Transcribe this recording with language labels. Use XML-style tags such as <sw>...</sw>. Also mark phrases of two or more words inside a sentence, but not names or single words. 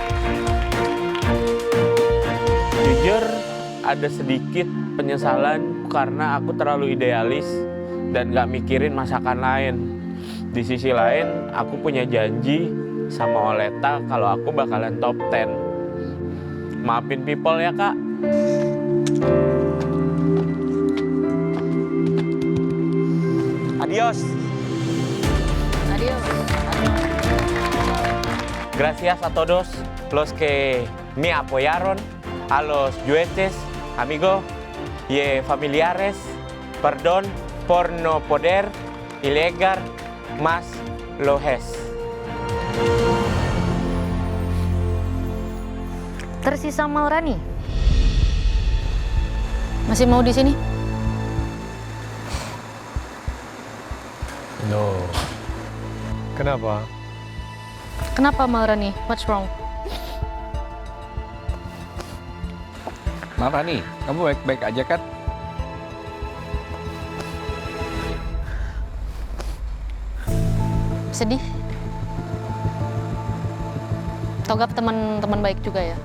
<id>Jujur, ada sedikit penyesalan karena aku terlalu idealis dan gak mikirin masakan lain. Di sisi lain, aku punya janji sama Oleta kalau aku bakalan top 10. Maafin people ya, Kak.</id> <es>Adios. Adios. Gracias a todos los que me apoyaron, a los jueces, amigos y familiares. Perdón por no poder llegar más lejos.</es> <id>Tersisa Maharani. Masih mau di sini? No. Kenapa? Kenapa Maharani?</id> <en>What's wrong?</en> <id>Maharani, kamu baik-baik aja kan? sedih. Togap teman baik juga ya.</id>